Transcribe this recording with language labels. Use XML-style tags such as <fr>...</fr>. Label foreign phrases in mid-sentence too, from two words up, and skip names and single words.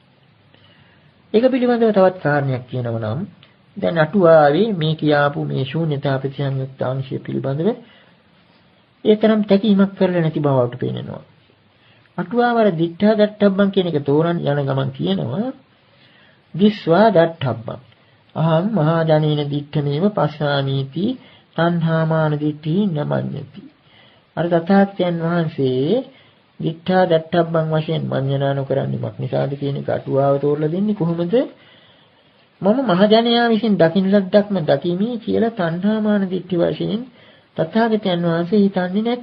<si>ඒක පිළිබඳව තවත් කාරණයක් කියනවා නම් දැන් අටුවාවේ මේ කියාපු මේ ශූන්‍යතා ප්‍රතිසංයුක්ත අංශය පිළිබඳව ඒ තරම් තැකීමක් කරලා නැති බවට පේනවා.</si> <pi>අටුවාවර දිට්ඨා දට්ඨබ්බං</pi> <si>කියන එක තෝරන් යන ගමන් කියනවා</si> <pi>දිස්වා දට්ඨබ්බං අහං මහා ජනේන දිට්ඨමේව පස්සාමීති තණ්හාමාන දිට්ඨි නමඤ්ඤති.</pi> <si>අර තථාගතයන් වහන්සේ</si> <pi>දිට්ඨා දට්ඨබ්බං</pi> <si>වශයෙන් මඤ්ඤණා නොකරන්නේ මක් නිසාද කියන එක අටුවාව තෝරලා දෙන්නේ කොහොමද? මම මහජනයා විසින් දකින්න ලද්දක්ම දකිමි කියලා තණ්හාමාන දිට්ඨි වශයෙන් තථාගතයන් වහන්සේ හිතන්නේ නැත.</si>